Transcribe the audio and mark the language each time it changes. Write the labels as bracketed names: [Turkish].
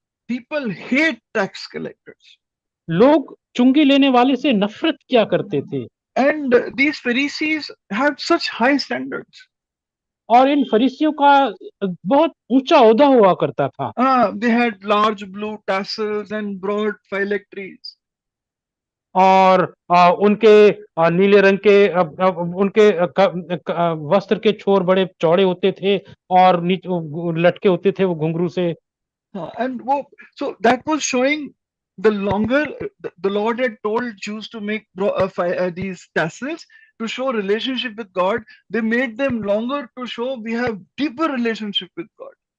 [English] People hate tax collectors. [Hindi] लोग चुंगी लेने वाले से नफरत किया करते थे। [English] And these Pharisees had such high standards. [Hindi] और इन फरीसियों का बहुत ऊंचा ओहदा हुआ करता था। [English] They had large blue tassels and broad phylacteries. [Hindi] और उनके नीले रंग के उनके वस्त्र के छोर बड़े चौड़े होते थे और लटके होते थे वो घुंघरू से। [English] And so that was showing the longer the Lord had told Jews to make these tassels to show relationship with God. They made them longer to show we have deeper relationship with God.